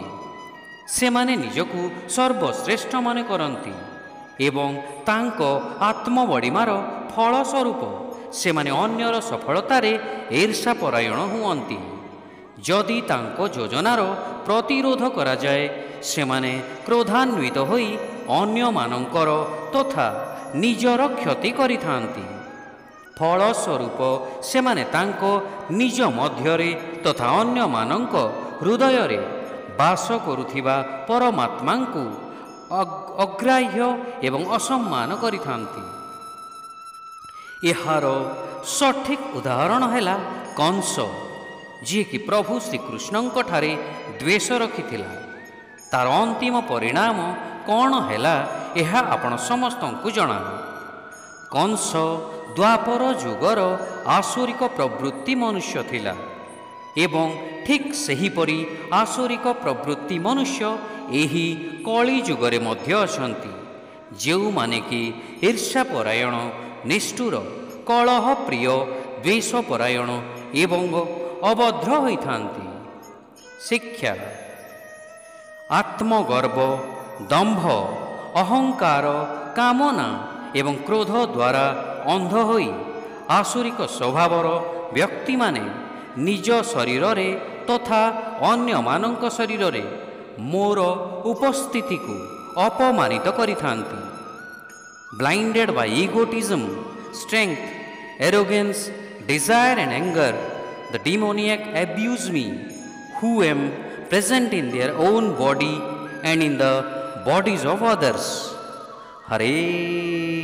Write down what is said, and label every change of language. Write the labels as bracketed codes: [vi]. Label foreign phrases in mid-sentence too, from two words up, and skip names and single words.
[or] ସେମାନେ ନିଜକୁ ସର୍ବଶ୍ରେଷ୍ଠ ମାନେ କରନ୍ତି ଏବଂ ତାଙ୍କୋ ଆତ୍ମବଡ଼ିମାର ଫଳସ୍ୱରୂପ ସେମାନେ ଅନ୍ୟର ସଫଳତାରେ ଈର୍ଷାପରାୟଣ ହୁଅନ୍ତି। ଯଦି ତାଙ୍କୋ ଯୋଜନାର ପ୍ରତିରୋଧ କରା ଯାଏ, ସେମାନେ କ୍ରୋଧାନ୍ୱିତ ହୋଇ ଅନ୍ୟ ମାନଙ୍କର ତଥା ନିଜର କ୍ଷତି କରିଥାନ୍ତି। ଫଳସ୍ୱରୂପ ସେମାନେ ତାଙ୍କୋ ନିଜ ମଧ୍ୟରେ ତଥା ଅନ୍ୟ ମାନଙ୍କ ହୃଦୟରେ ବାସ କରୁଥିବା ପରମାତ୍ମାଙ୍କୁ ଅଗ୍ରାହ୍ୟ ଏବଂ ଅସମ୍ମାନ କରିଥାନ୍ତି। ଏହାର ସଠିକ ଉଦାହରଣ ହେଲା କଂସ, ଜୀ କି ପ୍ରଭୁ ଶ୍ରୀକୃଷ୍ଣଙ୍କ ଠାରେ ଦ୍ୱେଷ ରଖିଥିଲା। ତାର ଅନ୍ତିମ ପରିଣାମ କଉଣ ହେଲା ଏହା ଆପଣ ସମସ୍ତଙ୍କୁ ଜଣା। କଂସ ଦ୍ୱାପର ଯୁଗର ଆସୁରିକ ପ୍ରବୃତ୍ତି ମନୁଷ୍ୟ ଥିଲା ଏବଂ ଠିକ ସେହିପରି ଆସୁରିକ ପ୍ରବୃତ୍ତି ମନୁଷ୍ୟ ଏହି କଳି ଯୁଗରେ ମଧ୍ୟ ଅଛନ୍ତି, ଯେଉଁ ମାନେ କି ଈର୍ଷାପରାୟଣ, ନିଷ୍ଠୁର, କଳହ ପ୍ରିୟ, ଦ୍ୱେଷପରାୟଣ ଏବଂ ଅଭଦ୍ର ହୋଇଥାନ୍ତି। ଶିକ୍ଷା: ଆତ୍ମଗର୍ବ, ଦମ୍ଭ, ଅହଂକାର, କାମନା ଏବଂ କ୍ରୋଧ ଦ୍ୱାରା ଅନ୍ଧ ହୋଇ ଆସୁରିକ ସ୍ୱଭାବର ବ୍ୟକ୍ତି ମାନେ ନିଜ ଶରୀର ରେ ତଥା ଅନ୍ୟ ମାନଙ୍କ ଶରୀର ରେ ମୋର ଉପସ୍ଥିତି କୋ ଅପମାନିତ କରିଥାନ୍ତି। [en] blinded by egotism, strength, arrogance, desire and anger, the demoniac abuse me, who am present in their own body and in the bodies of others.